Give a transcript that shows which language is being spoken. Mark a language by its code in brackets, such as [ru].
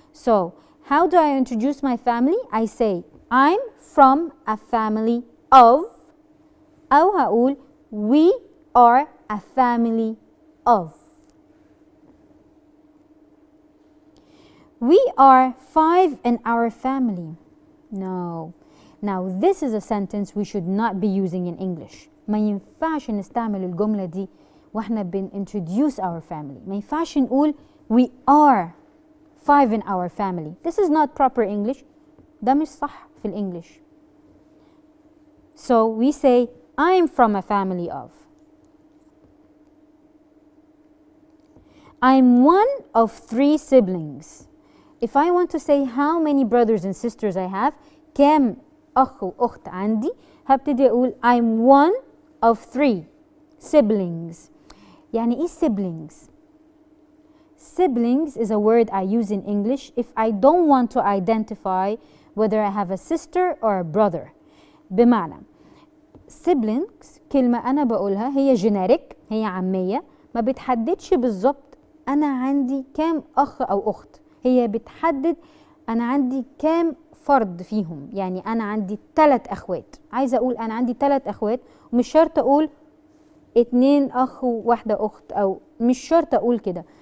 [en] So how do I introduce my family? I say I'm from a family of, [ar] أو هقول [en] we are a family of. We are 5 in our family. No. Now this is a sentence we should not be using in English. [ar] ما ينفعش نستعمل الجملة دي واحنا [en] introduce our family. [ar] ما ينفعش نقول [en] we are 5 in our family. This is not proper English. [ar] ده مش صح في الإنجليش. [en] So we say I'm from a family of. I'm one of 3 siblings. If I want to say how many brothers and sisters I have, [ar] كم أخ وأخت عندي, [en] هبتدي أقول I'm one of 3 siblings. [ar] يعني إيه siblings? [en] Siblings is a word I use in English if I don't want to identify whether I have a sister or a brother. [ar] بمعنى siblings كلمة أنا بقولها هي generic, هي عامية, ما بتحددش بالظبط أنا عندي كام أخ أو أخت. هي بتحدد أنا عندي كام فرد فيهم. يعني أنا عندي 3 أخوات. عايزة أقول أنا عندي 3 أخوات ومش شرط أقول 2 أخ وواحدة أخت، أو مش شرط أقول كده.